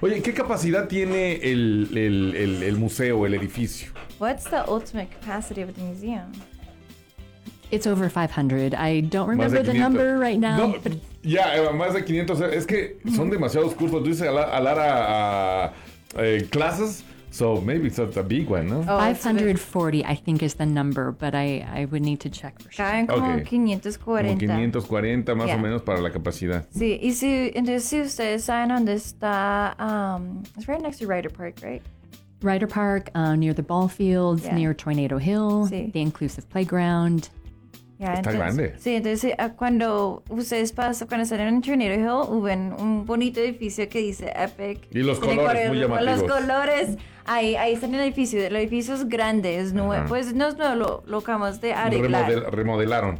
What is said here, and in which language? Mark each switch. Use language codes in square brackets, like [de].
[es] Oye, ¿qué capacidad tiene el museo, el edificio? [en] What's the ultimate capacity of the museum? It's over 500. I don't remember the number right now. No, but... [es] más de 500. Es que son demasiados cursos. Tú dices, Alara... clases, [en] So maybe it's a big one, no? Oh, 540, I think, is the number, but I would need to check for sure. [es] Caen como 540. Como 540, más o menos, para la capacidad. Sí, y si, entonces, si ustedes saben dónde está, [en] it's right next to Ryder Park, right? Ryder Park, near the ball fields, near Tornado Hill, the inclusive playground. [es] Está entonces, grande. Sí, entonces cuando ustedes pasan, cuando salen en Tornado Hill, ven un bonito edificio que dice Epic. Y los tiene colores, muy llamativos. Los colores, ahí está en el edificio es grande, es nuevo. Uh-huh. Pues no, no lo acabamos de arreglar. Remodelaron.